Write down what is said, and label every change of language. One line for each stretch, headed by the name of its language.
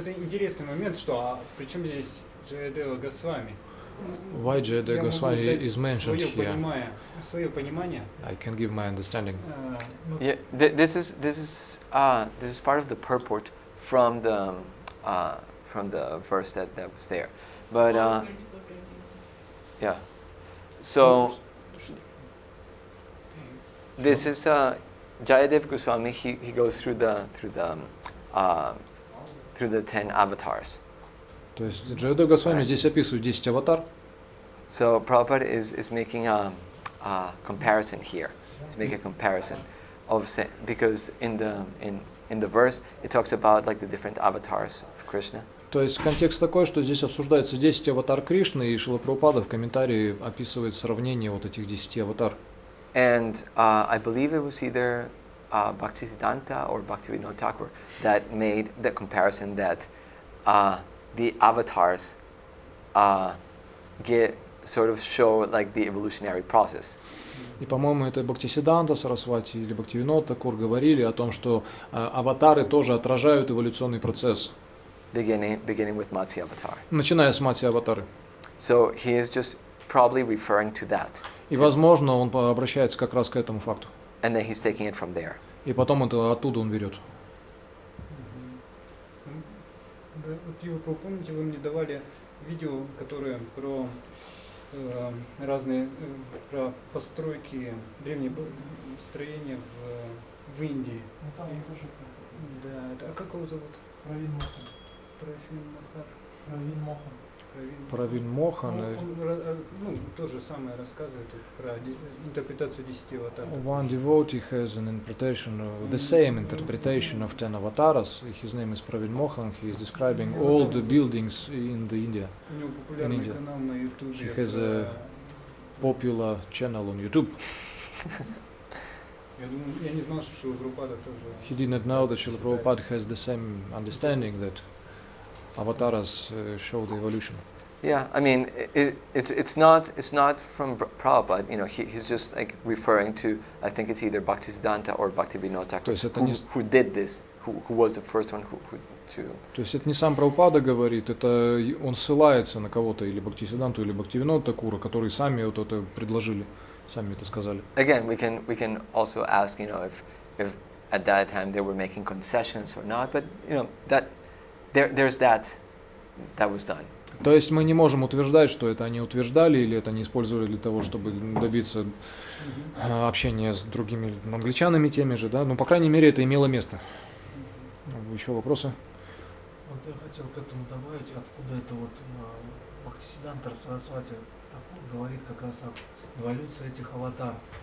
Russian: Это интересный момент, что причем здесь Джайадева Госвами?
English: Why Jayadeva Goswami is mentioned here?
Russian: Свое понимание.
English: I can give my understanding. Yeah, this is part of the purport from the verse that was there, but yeah. So this is Jayadev Goswami. He goes through the 10 avatars.
Russian: То есть Джайадева Госвами здесь описывает 10 аватар.
English: So Prabhupada is making a comparison here. He's making a comparison because in the verse it talks about like the different avatars of Krishna.
Russian: То есть контекст такой, что здесь обсуждается 10 аватар Кришны, и Шрила Прабхупада в комментарии описывает сравнение вот этих 10 аватар.
English: And I believe it was either Bhaktisiddhanta or Bhaktivinoda Thakur that made the comparison that the avatars sort of show like the evolutionary process.
Russian: И, по-моему, это Бхактисиддханта Сарасвати или Бхактивинода Такур говорили о том, что аватары тоже отражают эволюционный процесс.
English: Beginning with Matsya avatar.
Russian: Начиная с Матья аватары.
English: So he is just probably referring to that.
Russian: И, возможно, он обращается как раз к этому факту.
English: And then he's taking it from there.
Russian: И потом это оттуда он берет. Вот, помните, вы мне давали видео, которое про разные про постройки, древние строения в Индии. Ну там тоже. Да, это, а как его зовут? Правин Мохан. Правин Мохан. Правин Мохан. Он то же самое рассказывает про интерпретацию 10 аватаров.
English: One devotee has an interpretation, the same interpretation of 10 avatars. His name is Pravin Mohan. He is describing all the buildings in the India.
Russian: У него популярный канал на YouTube.
English: He has a popular channel on YouTube.
Russian: Я не знал, что Шрила Прабхупада тоже.
English: He did not know that Srila Prabhupada has the same understanding that avatars show the evolution. Yeah, I mean, it's not from Prabhupada. He's just like referring to, I think it's either Bhaktisiddhanta or Bhaktivinoda Thakur, who did this, who was the first one who to.
Russian: То есть это не сам Прабхупада говорит, это он ссылается на кого-то, или Бхактисиддханту, или Бхактивинода Такура, которые сами вот это предложили, сами это сказали.
English: Again, we can also ask, if at that time they were making concessions or not, but that there's that was done.
Russian: То есть мы не можем утверждать, что это они утверждали или это они использовали для того, чтобы добиться общения с другими англичанами теми же, да? Но по крайней мере это имело место. Еще вопросы? Вот я хотел к этому добавить, откуда это вот Бхактисиддханта Сарасвати говорит как раз об эволюции этих аватар.